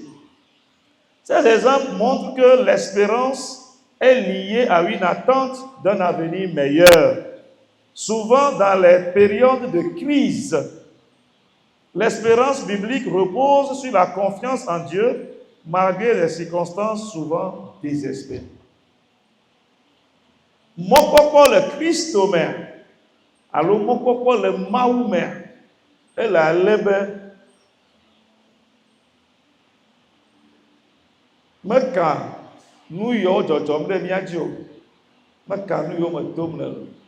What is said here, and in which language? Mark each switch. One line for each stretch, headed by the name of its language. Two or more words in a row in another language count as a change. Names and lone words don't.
French: Ces exemples montrent que l'espérance est liée à une attente d'un avenir meilleur. Souvent, dans les périodes de crise, l'espérance biblique repose sur la confiance en Dieu, malgré les circonstances souvent désespérées.
Ewe: Mokpɔkpɔ le Kristo me, alo mokpɔkpɔ le Mawu me, ele ale be meka nu yiwo dzɔdzɔm ɖe mía dzi o, meka nu yiwo me tom le o.